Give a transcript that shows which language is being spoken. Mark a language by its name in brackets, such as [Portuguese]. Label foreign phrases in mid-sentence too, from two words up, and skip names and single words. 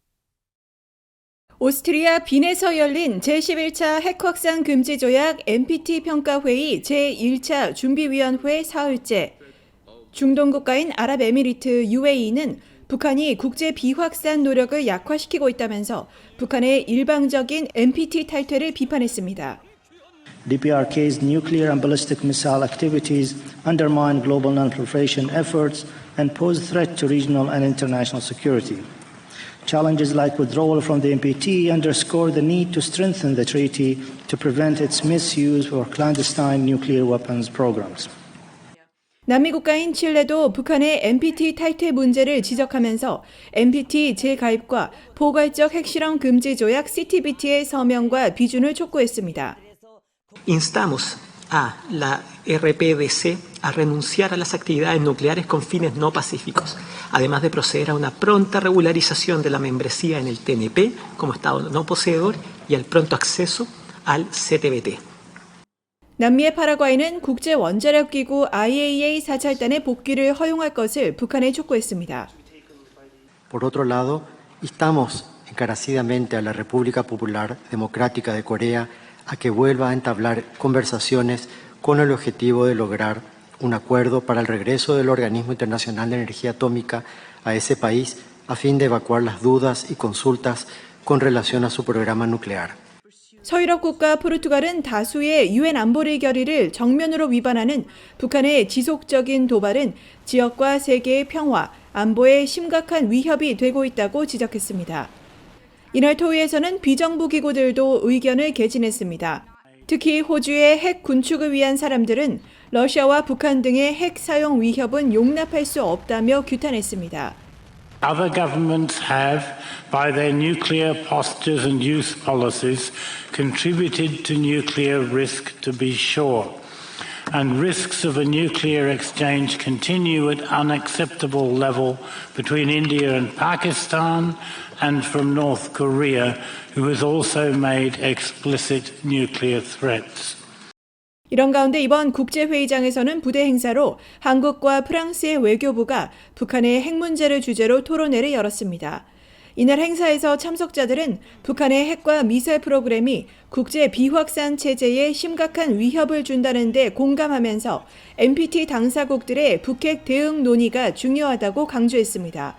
[Korean] 오스트리아 빈에서 열린 제11차 핵확산 금지 조약 NPT 평가회의 제1차 준비위원회 사흘째. 중동 국가인 아랍에미리트 UAE는 북한이 국제 비확산 노력을 약화시키고 있다면서 북한의 일방적인 NPT 탈퇴를 비판했습니다. [English] DPRK's nuclear and ballistic missile activities undermine global non-proliferation efforts and pose threat to regional and international security. Challenges like withdrawal from the NPT underscore the need to strengthen the treaty to prevent its misuse for clandestine nuclear weapons programs. [Korean] 남미 국가인 칠레도 북한의 NPT 탈퇴 문제를 지적하면서 NPT 재가입과 포괄적 핵실험 금지 조약 CTBT의 서명과 비준을 촉구했습니다. [Spanish] Instamos a la RPDC a renunciar a las actividades nucleares con fines no pacíficos, además de proceder a una pronta regularización de la membresía en el TNP como Estado no poseedor y al pronto acceso al CTBT. [Korean] 남미의 파라과이는 국제 원자력 기구 IAEA 사찰단의 복귀를 허용할 것을 북한에 촉구했습니다. [Spanish] Por otro lado, instamos encarecidamente a la República Popular Democrática de Corea a que vuelva a entablar conversaciones con el objetivo de lograr un acuerdo para el regreso del Organismo Internacional de Energía Atómica a ese país a fin de evacuar las dudas y consultas con relación a su programa nuclear. [Korean] 서유럽 국가 포르투갈은 다수의 유엔 안보리 결의를 정면으로 위반하는 북한의 지속적인 도발은 지역과 세계의 평화, 안보에 심각한 위협이 되고 있다고 지적했습니다. 이날 토의에서는 비정부 기구들도 의견을 개진했습니다. 특히 호주의 핵 군축을 위한 사람들은 러시아와 북한 등의 핵 사용 위협은 용납할 수 없다며 규탄했습니다. [English] Other governments have, by their nuclear postures and use policies, contributed to nuclear risk, to be sure. And risks of a nuclear exchange continue at unacceptable level between India and Pakistan and from North Korea, who has also made explicit nuclear threats. [Korean] 이런 가운데 이번 국제회의장에서는 부대 행사로 한국과 프랑스의 외교부가 북한의 핵 문제를 주제로 토론회를 열었습니다. 이날 행사에서 참석자들은 북한의 핵과 미사일 프로그램이 국제 비확산 체제에 심각한 위협을 준다는 데 공감하면서 NPT 당사국들의 북핵 대응 논의가 중요하다고 강조했습니다.